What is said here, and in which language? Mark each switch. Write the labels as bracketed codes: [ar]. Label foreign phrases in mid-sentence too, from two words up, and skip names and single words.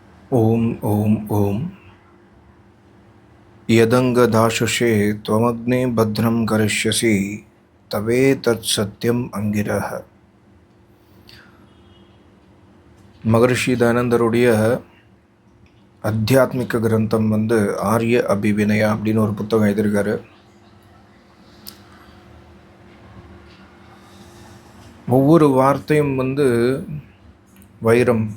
[sa] ओम् ओम् ओम् यदङ्गदाशुषे त्वमग्ने भद्रं करिष्यसि तवेतत् सत्यम् अङ्गिरः. [ta] மகரிஷி தயானந்தருடைய அத்தியாத்மிக கிரந்தம் ஆரிய அபிவினயா அப்படின்னு ஒரு புத்தகம் எழுதியிருக்காரு. ஒவ்வொரு வார்த்தையும் வைரம்.